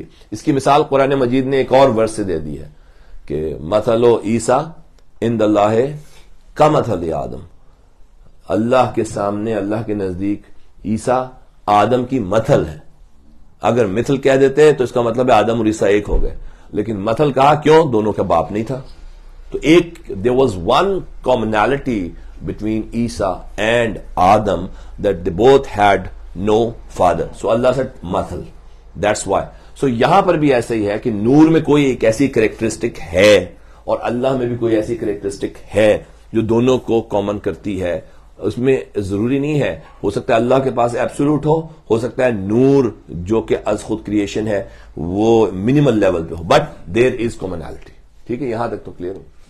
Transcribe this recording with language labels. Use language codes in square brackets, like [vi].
[ur] اس کی مثال قرآن مجید نے ایک اور ورس سے دے دی ہے کہ [ar] مثل عیسیٰ عند اللہ کمثل آدم. [ur] اللہ کے سامنے، اللہ کے نزدیک عیسیٰ آدم کی مثل ہے. اگر مثل کہہ دیتے تو اس کا مطلب ہے آدم اور عیسیٰ ایک ہو گئے. لیکن مثل کہا کیوں؟ دونوں کا باپ نہیں تھا. تو ایک [en] there was one commonality between Isa and Adam that they both had no father. So Allah said مثل. That's why. So [ur] یہاں پر بھی ایسا ہی ہے کہ نور میں کوئی ایک ایسی کریکٹرسٹک ہے اور اللہ میں بھی کوئی ایسی کریکٹرسٹک ہے جو دونوں کو کامن کرتی ہے. اس میں ضروری نہیں ہے، ہو سکتا ہے اللہ کے پاس ایبسولوٹ ہو سکتا ہے نور جو کہ از خود کریشن ہے وہ منیمل لیول پہ ہو، [en] But there is commonality. [ur] ٹھیک ہے، یہاں تک تو کلیئر ہو.